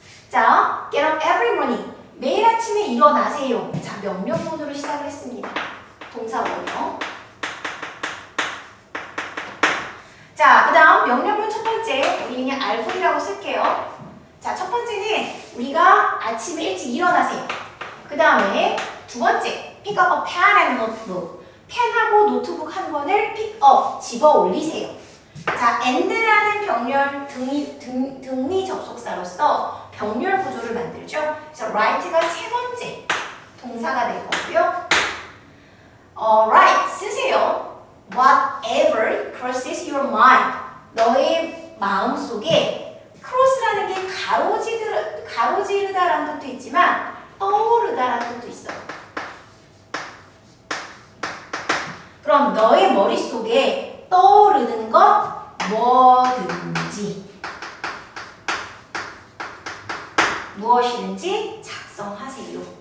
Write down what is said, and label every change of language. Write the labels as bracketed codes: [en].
[ko] 자, [en] get up every morning, [ko] 매일 아침에 일어나세요. 자, 명령문으로 시작을 했습니다. 동사 원형. 자, 그 다음 명령문 첫 번째, 우리 그냥 알풀이라고 쓸게요. 자, 첫 번째는 우리가 아침에 일찍 일어나세요. 그 다음에 두 번째, [en] pick up a pen and notebook. [ko] 펜하고 노트북 한 권을 [en] pick up, [ko] 집어 올리세요. 자, and라는 병렬 등위 접속사로서 병렬 구조를 만들죠. 그래서 write가 세 번째 동사가 될 거고요. write, 쓰세요. [en] Whatever crosses your mind. [ko] 너의 마음속에 크로스라는 게 가로지르다라는 뜻도 있지만 떠오르다라는 뜻도 있어요. 그럼 너의 머릿속에 떠오르는 것 뭐든지 무엇이든지 작성하세요.